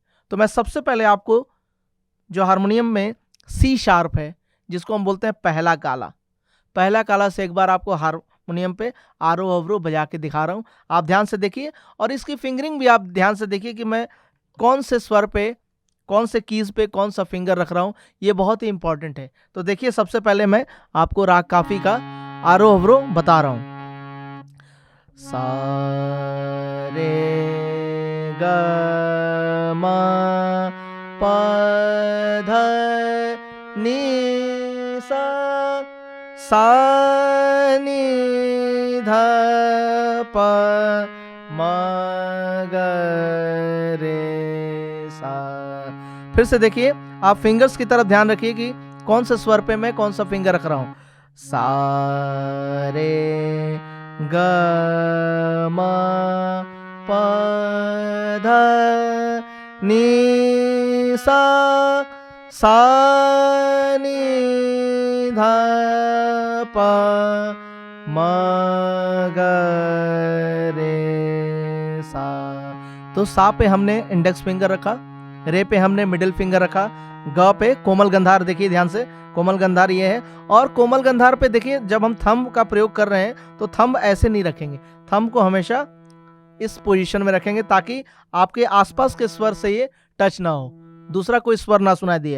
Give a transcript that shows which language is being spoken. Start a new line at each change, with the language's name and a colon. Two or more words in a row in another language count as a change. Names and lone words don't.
Hindi: तो मैं सबसे पहले आपको जो हारमोनियम में
English: C sharp
Hindi: है, जिसको हम बोलते हैं पहला काला से एक बार आपको हारमोनियम पे आरोह अवरोह बजा के दिखा रहा हूँ। आप ध्यान से देखिए और इसकी फिंगरिंग भी आप ध्यान से देखिए कि मैं कौन से स्वर पे, कौन से कीज पे कौन सा फिंगर रख रहा हूँ, ये बहुत ही इंपॉर्टेंट है। तो देखिए, सबसे पहले मैं आपको राग काफी का आरोह अवरोह बता रहा हूँ। सा रे ग म प ध नि सा नि ध प म ग रे सा। फिर से देखिए, आप फिंगर्स की तरफ ध्यान रखिए कि कौन से स्वर पे मैं कौन सा फिंगर रख रहा हूं। सा रे ग म प ध नि सा नि ध प म ग रे सा। तो सा पे हमने
English: index finger
Hindi: रखा, रे पे हमने
English: middle finger
Hindi: रखा, ग पे कोमल गंधार, देखिए ध्यान से कोमल गंधार ये है। और कोमल गंधार पे देखिए, जब हम थंब का प्रयोग कर रहे हैं तो थंब ऐसे नहीं रखेंगे, थंब को हमेशा इस पोजीशन में रखेंगे ताकि आपके आसपास के स्वर से ये टच ना हो, दूसरा कोई स्वर ना सुनाई दिए।